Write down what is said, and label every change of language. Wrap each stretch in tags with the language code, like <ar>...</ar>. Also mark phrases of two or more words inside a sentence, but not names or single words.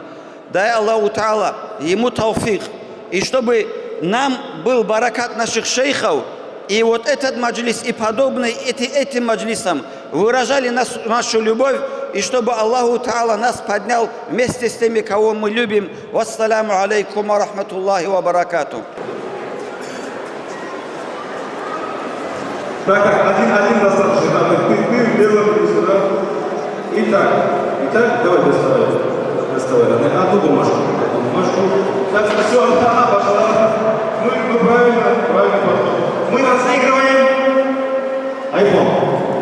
<ru>Дай</ru> <ar>الله تعالى</ar> <ru>ему тауфик. И чтобы нам был баракат наших шейхов, и вот этот маджлис и подобные этим маджлисам выражали нашу любовь, и чтобы</ru> <ar>الله تعالى</ar> <ru>нас поднял вместе с теми, кого мы любим.</ru> <ar>والسلام عليكم ورحمة الله وبركاته.</ar> <ru>Так, один достаточно. Мы делаем сюда. Итак, давай доставай. Одну бумажку. Так, все, пошла. Мы правильно подходим. Мы разыгрываем iPhone.</ru>